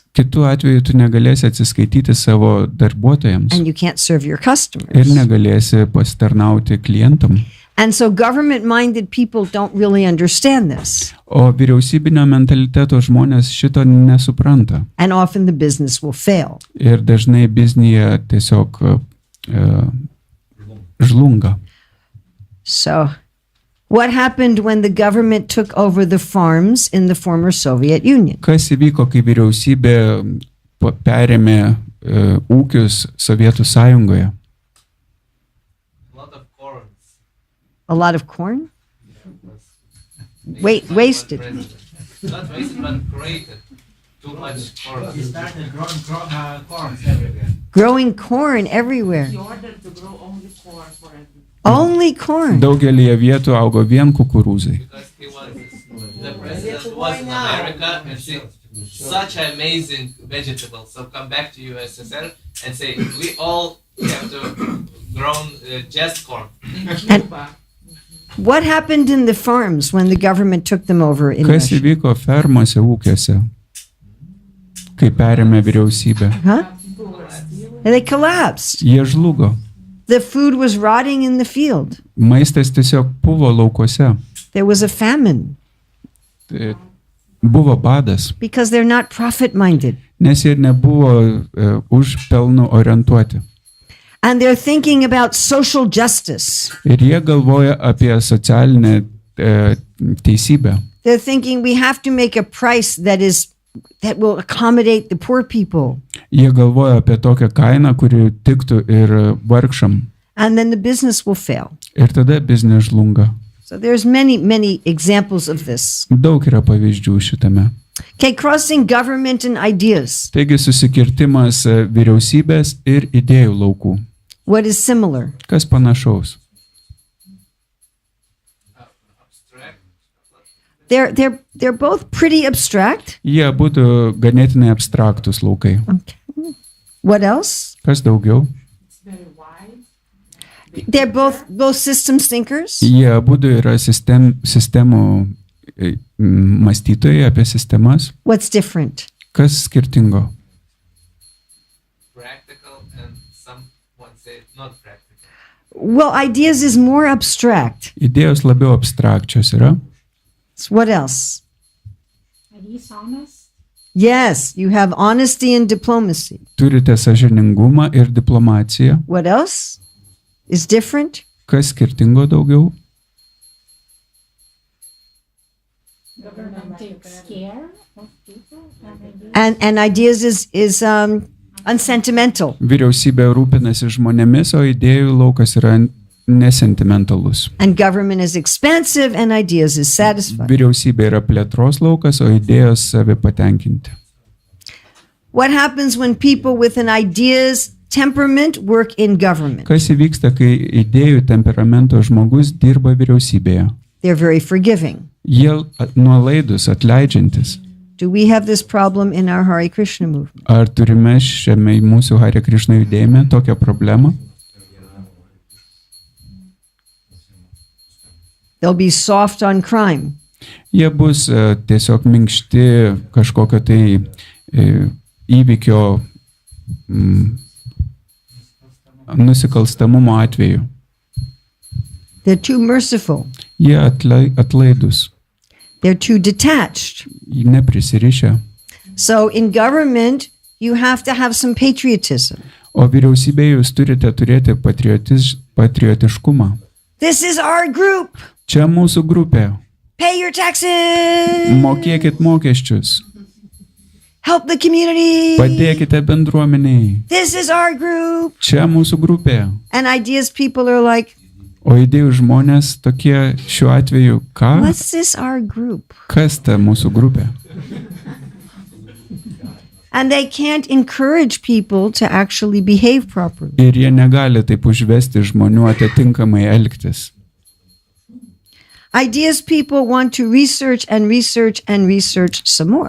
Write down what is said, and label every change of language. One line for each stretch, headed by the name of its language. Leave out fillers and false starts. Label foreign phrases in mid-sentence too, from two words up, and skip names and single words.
Lithuanian: Kitu atveju tu negalėsi atsiskaityti savo darbuotojams
English: and you can't serve your
Lithuanian: ir
English: customers.
Lithuanian: negalėsi pasitarnauti klientam.
English: And so government-minded people don't really understand this.
Lithuanian: O vyriausybinio mentaliteto žmonės šito nesupranta.
English: And often the business will fail.
Lithuanian: Ir dažnai biznyje tiesiog žlunga.
English: So what happened when the government took over the farms in the former Soviet Union?
Lithuanian: Kas įvyko, kai vyriausybė perėmė ūkius Sovietų sąjungoje?
English: A lot of corn? Wasted. Not wasted, but created. Too much corn. He started growing corns everywhere. Growing corn everywhere. He ordered to grow only corn for everything. Only corn.
Lithuanian: Daugelyje vietų augo vien kukurūzai.
English: Because he was the president was in America and see such amazing vegetables. So come back to USSR and say we all have to grow just corn. In Cuba, What happened in the farms when the government took them over in
Lithuanian: Kas
English: Russia?
Lithuanian: įvyko fermose ūkiuose, kai perėmė vyriausybę?
English: Huh? people were stealing. They collapsed.
Lithuanian: Jie žlugo.
English: The food was rotting in the field.
Lithuanian: Maistas tiesiog buvo laukuose.
English: There was a famine
Lithuanian: Buvo badas,
English: because they're not profit-minded.
Lithuanian: nes jie nebuvo už pelnų orientuoti.
English: And they're thinking about social justice.
Lithuanian: Ir jie galvoja apie socialinę teisybę.
English: They're thinking we have to make a price that will accommodate the poor people.
Lithuanian: Jie galvoja apie tokią kainą, kuri tiktų ir vargšam.
English: And then the business will fail.
Lithuanian: Ir tada biznis žlunga.
English: So there's many examples of this.
Lithuanian: Daug yra pavyzdžių šitame.
English: Okay, crossing government and ideas.
Lithuanian: Taigi susikirtimas vyriausybės ir idėjų laukų.
English: What is similar?
Lithuanian: Kas panašaus?
English: Abstract. They're both pretty abstract.
Lithuanian: Jie būtų ganėtinai abstraktus laukai.
English: Okay. What else?
Lithuanian: Kas daugiau?
English: It's very wide. They're both systems thinkers.
Lithuanian: Jie būtų yra sistemų mąstytojai apie sistemas.
English: What's different?
Lithuanian: Kas skirtingo?
English: Practical and someone say not practical. Well, ideas is more abstract.
Lithuanian: Idėjos labiau abstrakčios yra.
English: So what else? And he's honest. Yes, you have honesty and diplomacy.
Lithuanian: Turite sąžiningumą ir diplomaciją.
English: What else? is different?
Lithuanian: Kas skirtingo daugiau?
English: Government takes care of people And ideas is unsentimental.
Lithuanian: Vyriausybė rūpinasi žmonėmis, o idėjų laukas yra nesentimentalus.
English: And government is expansive and ideas is satisfied.
Lithuanian: Vyriausybė yra plėtros laukas, o idėjos savi patenkinti.
English: What happens when people with an ideas temperament work in government?
Lithuanian: Kas įvyksta, kai idėjų temperamento žmogus dirba vyriausybėje?
English: They're very forgiving.
Lithuanian: Jie nuolaidus, atleidžiantis.
English: Do we have this problem in our Hare Krishna movement?
Lithuanian: Ar turime šiame mūsų Hare Krishna judėjime tokią problemą?
English: They'll be soft on crime.
Lithuanian: Jie bus tiesiog minkšti kažkokio tai įvykio nusikalstamumo atveju.
English: They're too merciful.
Lithuanian: Jie atlaidus,
English: They're too detached.
Lithuanian: neprisirišę.
English: So in government, you have to have some patriotism.
Lithuanian: O vyriausybėje jūs turite turėti patriotiškumą.
English: This is our group.
Lithuanian: Čia mūsų grupė.
English: Pay your taxes.
Lithuanian: Mokėkit mokesčius.
English: Help the community.
Lithuanian: Padėkite bendruomeniai.
English: This is our group.
Lithuanian: Čia mūsų grupė.
English: And ideas people are like,
Lithuanian: O idėjų žmonės tokie šiuo atveju, ką?
English: what's this our group?
Lithuanian: Kas ta mūsų grupė?
English: And they can't encourage people to actually behave properly.
Lithuanian: Ir jie negali taip užvesti žmonių atitinkamai elgtis.
English: Ideas people want to research and research and research some more.